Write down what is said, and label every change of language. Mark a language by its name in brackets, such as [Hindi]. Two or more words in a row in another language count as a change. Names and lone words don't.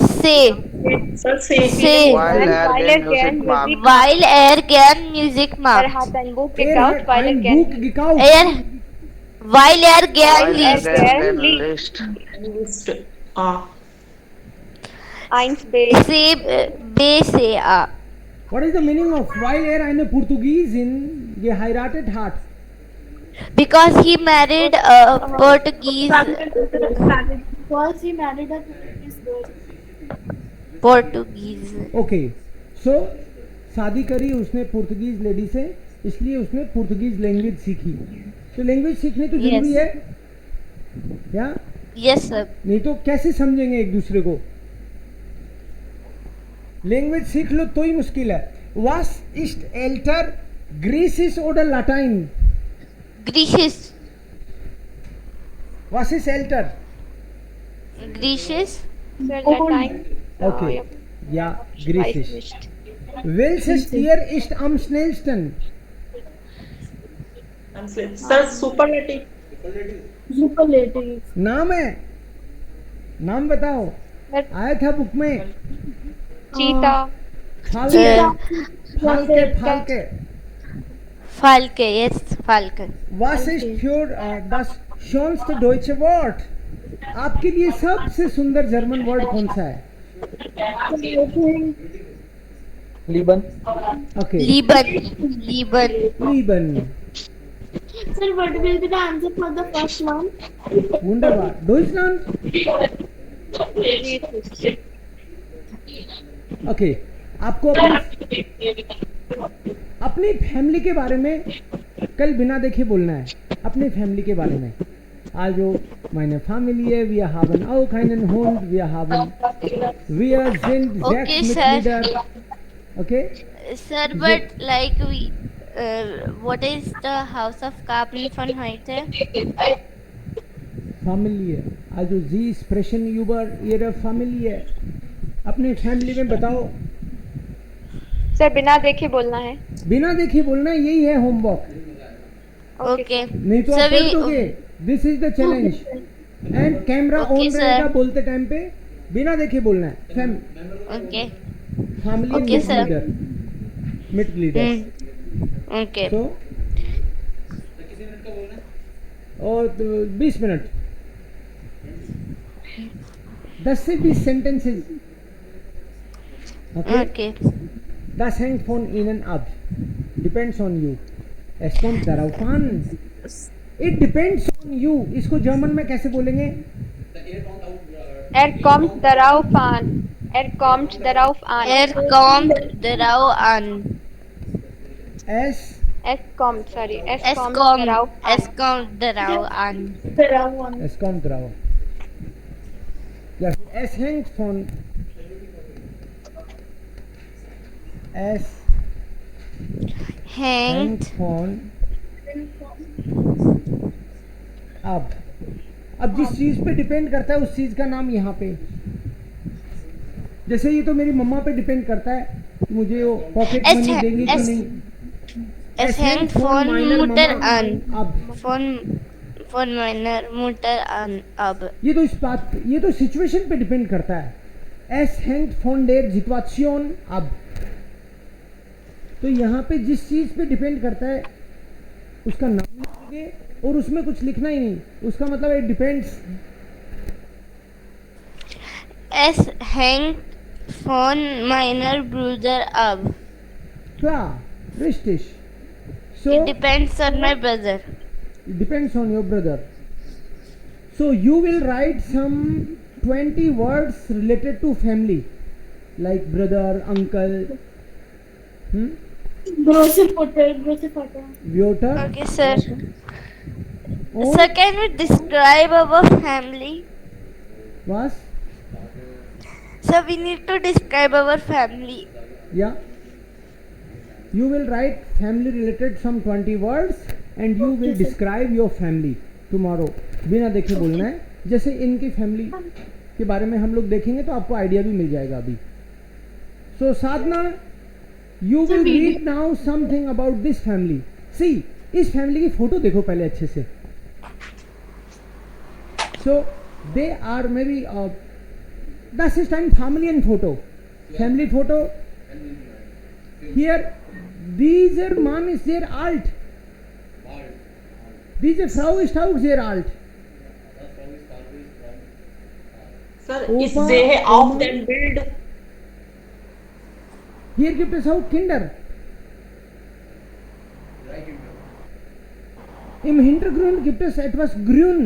[German] C. C. Weil er gern Musik macht. Weil er gern Musik macht. hat ein Buch Hat ein Buch gekauft. Weil er gern liest. liest. Eins B C. B. C. A. [English] What is the meaning of [German] weil eine Portugiesin geheiratet hat? [English] Because he married a Portuguese. Because he married a Portuguese. Okay. [Hindi] So शादी करी उसने [English] Portuguese lady [Hindi] से, इसलिए उसने [English] Portuguese language [Hindi] सीखी। तो लैंग्वेज सीखने तो जरूरी है या? [English] Yes sir. [Hindi] नहीं तो कैसे समझेंगे एक दूसरे को? लैंग्वेज सीख लो तो ही मुश्किल है। [German] Was ist älter, Griechisch oder Latein? Griechisch. Was ist älter? Griechisch. Latein. Okay. Ja, Griechisch. Welches Tier ist am schnellsten? [English] sir superlative [Hindi] नाम है, नाम बताओ। आया था बुक में। चीता [German] Falke Falke Falke Falke, yes, Falke. Was ist für das schönste deutsche Wort? [Hindi] आपके लिए सबसे सुंदर [English] German word [Hindi] कौन सा है? [German] Lieben. [English] Okay. [German] Lieben. [English] Sir, what will be the answer for the first one? [German] Wunderbar. Deutschland? [English] Okay. [Hindi] आपको अपनी फैमिली के बारे में कल बिना देखे बोलना है अपने फैमिली के बारे में. [German] Also, meine Familie, wir haben auch einen Hund, wir sind [English] Okay, 6 sir. [German] Mitglieder. [English] Okay? Sir, but like what is the House of Capri [German] von heute? Familie. Also, Sie sprechen über Ihre Familie. [Hindi] अपने फैमिली में बताओ. सर बिना देखे बोलना है. बिना देखे बोलना, यही है होमवर्क. [English] Okay. नहीं तो आप कर दोगे. this is the challenge. and camera Okay, ऑन sir. [Hindi] रहेगा बोलते टाइम पे. बिना देखे बोलना है. [English] Okay. फैमिली Okay, sir. mid leader. Okay. [Hindi] तो और 20 मिनट. 10 से 20 सेंटेंसेस. [English] Okay. [German] Das hängt von Ihnen ab. [English] Depends on you. [German] Es kommt darauf an. [English] It depends on you. [Hindi] इसको जर्मन में कैसे बोलेंगे? [German] kommt darauf an. Kommt darauf an. Kommt darauf an. Es kommt, sorry. Es kommt kommt darauf an. es kommt darauf an. Es kommt drauf. Ja, es hängt von. Es Hängt [Hindi] von अब जिस चीज पे डिपेंड करता है उस चीज का नाम यहाँ पे. जैसे ये तो मेरी मम्मा पे डिपेंड करता है कि मुझे वो पॉकेट [German] Es [Hindi] मनी [German] hä- [Hindi] देंगे कि [German] es- [Hindi] नहीं. [German] Es hängt von meiner Mutter Mama an. ab. Von meiner Mutter an ab. [Hindi] ये तो सिचुएशन पे डिपेंड करता है. [German] Es hängt von der Situation ab. [Hindi] तो यहाँ पे जिस चीज पे डिपेंड करता है उसका नाम लिखोगे और उसमें कुछ लिखना ही नहीं. उसका मतलब है डिपेंड्स. [German] Es hängt von meiner Bruder ab. Klar, richtig. [English] So It depends on my brother. it depends on your brother. So you will write some 20 words related to family, like brother, uncle, [German] Große Mutter, große Vater. Wörter. [English] Okay, sir. [Hindi] और [English] Sir, can we describe our family? [German] was [English] Sir, we need to describe our family. yeah. You will write family related some 20 words and you will describe your family tomorrow. [Hindi] बिना देखे बोलना है. जैसे इनकी फैमिली के बारे में हम लोग देखेंगे तो आपको आइडिया भी मिल जाएगा अभी. [English] So साधना, you will read now something about this family. See, [Hindi] इस फैमिली की फोटो देखो पहले अच्छे से. [English] So they are maybe [German] das ist ein Familienfoto. [English] Family photo. Here, [German] dieser Mann ist sehr alt. Diese Frau ist auch sehr alt. [English] Sir, [German] Opa, ich sehe auf Oma. dem Bild. Hier gibt es auch Kinder. Im Hintergrund gibt es etwas grün.